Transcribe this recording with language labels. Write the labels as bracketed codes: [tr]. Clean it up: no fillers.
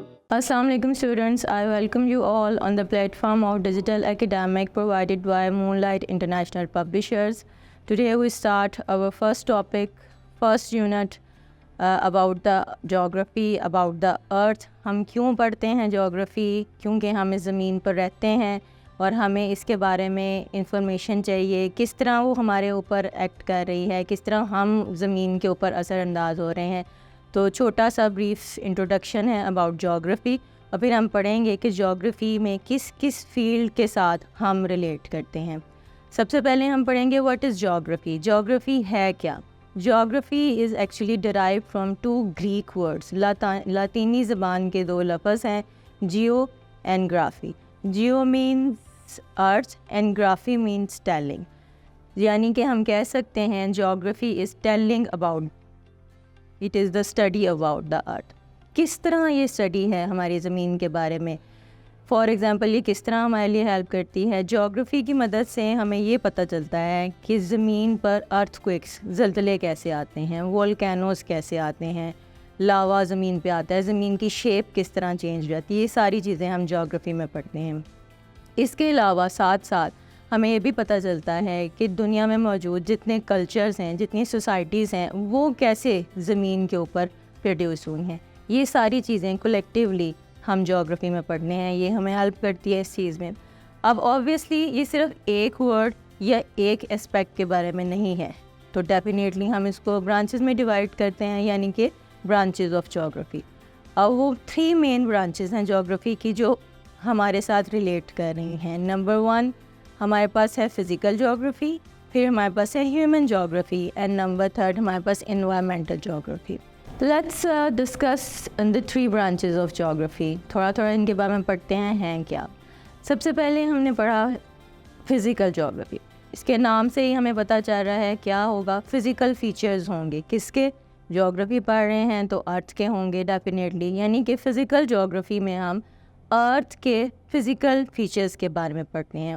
[en] Assalamu alaikum students, I welcome you all on the platform of Digital Academic provided by Moonlight International Publishers. Today we start our first topic, first unit about the geography, about the earth. [ur] ہم کیوں پڑھتے ہیں جغرافی؟ کیونکہ ہم اس زمین پر رہتے ہیں اور ہمیں اس کے بارے میں انفارمیشن چاہیے، کس طرح وہ ہمارے اوپر ایکٹ کر رہی ہے، کس طرح ہم زمین کے اوپر اثر انداز ہو رہے ہیں. تو چھوٹا سا بریف انٹروڈکشن ہے اباؤٹ جغرافی، اور پھر ہم پڑھیں گے کہ جغرافی میں کس کس فیلڈ کے ساتھ ہم ریلیٹ کرتے ہیں. سب سے پہلے ہم پڑھیں گے واٹ از جغرافی. جغرافی ہے کیا؟ [en] Geography is actually derived from two Greek words. [ur] لاطینی زبان کے دو لفظ ہیں [en] geo and graphy. Geo means earth and graphy means telling. [ur] یعنی کہ ہم کہہ سکتے ہیں [en] geography is telling about, it is the study about the earth. [ur] کس طرح یہ اسٹڈی ہے ہماری زمین کے بارے میں. فار ایگزامپل یہ کس طرح ہمارے لیے ہیلپ کرتی ہے؟ جغرافی کی مدد سے ہمیں یہ پتہ چلتا ہے کہ زمین پر ارتھ کوئکس، زلزلے کیسے آتے ہیں، والکینوز کیسے آتے ہیں، لاوا زمین پہ آتا ہے، زمین کی شیپ کس طرح چینج ہو جاتی ہے. یہ ساری چیزیں ہم جغرافی میں پڑھتے ہیں. اس کے علاوہ ساتھ ساتھ ہمیں یہ بھی پتہ چلتا ہے کہ دنیا میں موجود جتنے کلچرز ہیں، جتنی سوسائٹیز ہیں، وہ کیسے زمین کے اوپر پروڈیوس ہوئی ہیں. یہ ساری چیزیں کولیکٹیولی ہم جغرافی میں پڑھنے ہیں، یہ ہمیں ہیلپ کرتی ہے اس چیز میں. اب آبویسلی یہ صرف ایک ورڈ یا ایک اسپیکٹ کے بارے میں نہیں ہے، تو ڈیفینیٹلی ہم اس کو برانچز میں ڈیوائڈ کرتے ہیں، یعنی کہ برانچز آف جغرافی. اب وہ 3 مین برانچز ہیں جغرافی کی جو ہمارے ساتھ ریلیٹ کر رہی ہیں. نمبر 1 ہمارے پاس ہے فزیکل جغرافی، پھر ہمارے پاس ہے ہیومن جغرافی، اینڈ نمبر 3 ہمارے پاس environmental جغرافی. [en] Let's discuss the 3 branches of geography. [ur] تھوڑا ان کے بارے میں پڑھتے ہیں کیا. سب سے پہلے ہم نے پڑھا فزیکل جغرافی. اس کے نام سے ہی ہمیں پتہ چل رہا ہے کیا ہوگا، فزیکل فیچرز ہوں گے. کس کے؟ جغرافی پڑھ رہے ہیں تو ارتھ کے ہوں گے ڈیفینیٹلی. یعنی کہ فزیکل جغرافی میں ہم ارتھ کے فزیکل فیچرز کے بارے میں پڑھتے ہیں.